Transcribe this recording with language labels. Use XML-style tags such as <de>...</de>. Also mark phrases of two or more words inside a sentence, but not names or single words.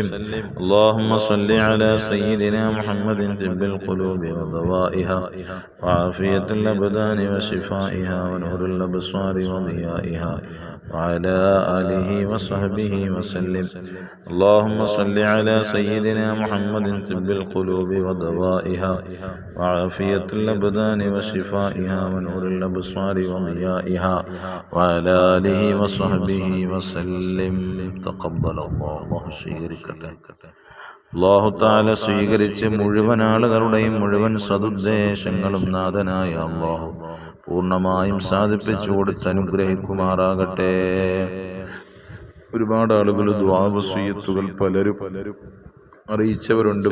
<ar>اللهم صل على سيدنا محمد طب القلوب ودوائها وعافية الأبدان وشفائها ونور الأبصار وضيائها وعلى آله وصحبه وسلم. اللهم صل على سيدنا محمد طب القلوب ودوائها وعافية الأبدان وشفائها ونور الأبصار وضيائها وعلى آله وصحبه وسلم. تقبل الله</ar> <ml>സ്വീകരിക്കട്ടെ.</ml> <ar>الله تعالى</ar> <ml>സ്വീകരിച്ച് മുഴുവൻ ആളുകളുടെയും മുഴുവൻ സദുദ്ദേശങ്ങളും നാഥനായ അല്ലാഹു പൂർണ്ണമായും സാധിപ്പിച്ചു കൊടുത്ത് അനുഗ്രഹിക്കുമാറാകട്ടെ. ഒരുപാട് ആളുകൾ ദുആ വസിയത്തുകൾ പലരും അറിയിച്ചവരുണ്ട്.</ml>